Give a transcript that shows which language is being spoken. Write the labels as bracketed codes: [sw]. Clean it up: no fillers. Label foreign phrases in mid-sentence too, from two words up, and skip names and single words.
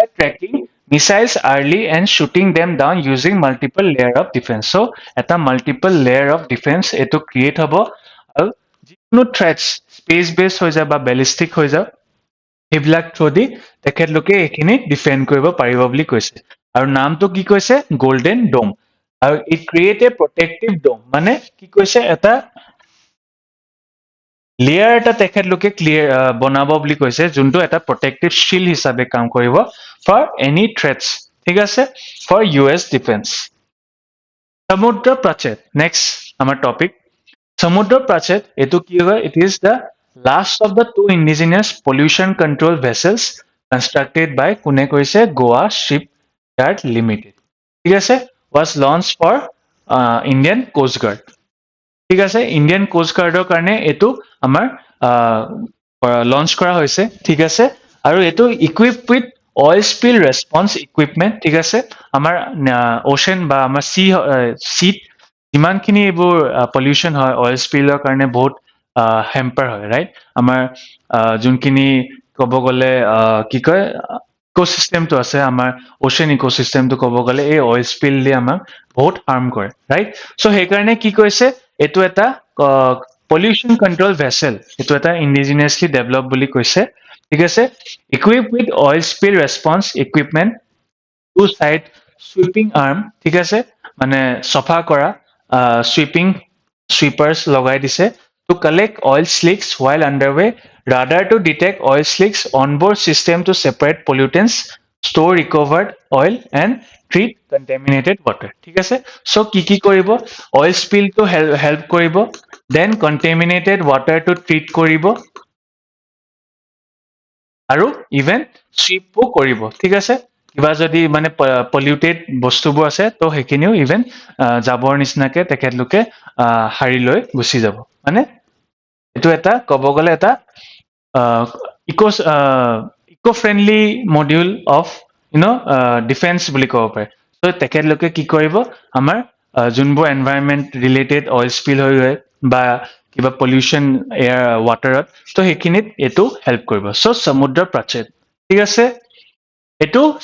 [en] tracking missiles early and shooting them down using multiple layer of defense so [as] এটা [en] multiple layer of defense [as] এটো create হ'ব আৰু যিকোনো [en] threats space based [as] হৈ যায় বা ballistic হৈ যায় সেইবিলাক থ্ৰুদি তেখেতলোকে এইখিনি ডিফেন্ড কৰিব পাৰিব বুলি কৈছে আৰু নামটো কি কৈছে গোল্ডেন ডোম আৰু [en] it create a protective dome [as] মানে কি কৈছে এটা লেয়াৰ এটা তেখেতলোকে ক্লিয়াৰ বনাব বুলি কৈছে যোনটো এটা [en] protective shield [as] হিচাপে কাম কৰিব [en] for any threats [as] ঠিক আছে [en] for US defense [as] সমুদ্ৰ প্ৰাচীৰ নেক্সট আমাৰ টপিক সমুদ্ৰ প্ৰাচীৰ এটো কি হয় [en] it is the last of the two indigenous pollution control vessels constructed by [as] কোনে কৈছে Goa Shipyard Limited ঠিক আছে [en] was launched for Indian Coast Guard [as] ঠিক আছে ইন্ডিয়ান কোস্ট গাৰ্ডৰ কাৰণে এটো আমাৰ লঞ্চ কৰা হৈছে ঠিক আছে আৰু এটো [en] equipped with oil spill response equipment [as] ঠিক আছে আমাৰ ওশেন বা আমাৰ সি যিমানখিনি এইবোৰ পলিউশন হয় [en] oil spillৰ [as] কাৰণে বহুত হেম্পাৰ হয় ৰাইট আমাৰ যোনখিনি ক'ব গ'লে কি কয় ইকোসিস্টেমটো আছে আমাৰ [en] ocean ecosystemটো [as] ক'ব গ'লে এই [en] oil spill [as] দি আমাক বহুত হাৰ্ম কৰে [en] right so [as] সেই কাৰণে কি কৈছে এটো এটা [en] pollution control vessel [as] এটো এটা indigenously [en] develop [as] বুলি কৈছে ঠিক আছে [en] equipped with oil spill response equipment two side sweeping arm [as] ঠিক আছে মানে সফা কৰা [en] sweeping sweepers [as] লগাই দিছে [en] to collect oil slicks while underway radar to detect oil slicks onboard system to separate pollutants store recovered oil and treat contaminated water [as] ঠিক আছে সো কি কৰিব [en] oil spill to help কৰিব then contaminated water to treat কৰিব [as] আৰু [en] even sweep [as] কৰিব ঠিক আছে কিবা যদি মানে পলিউটেড বস্তুবোৰ আছে তো হেকিনিও ইভেন জাবৰ নিচিনাকে তেখেতলোকে হাৰি লৈ গুচি যাব মানে এটো এটা ক'ব গ'লে এটা [en] eco friendly module of defense [as] বুলি ক'ব পাৰে চ' তেখেতলোকে কি কৰিব আমাৰ যোনবোৰ [en] environment related oil spill [as] হৈ গৈ বা কিবা [en] pollution air waterত [as] ত' সেইখিনিত এইটো হেল্প কৰিব চ' সমুদ্ৰ প্ৰাচীৰ ঠিক আছে এইটো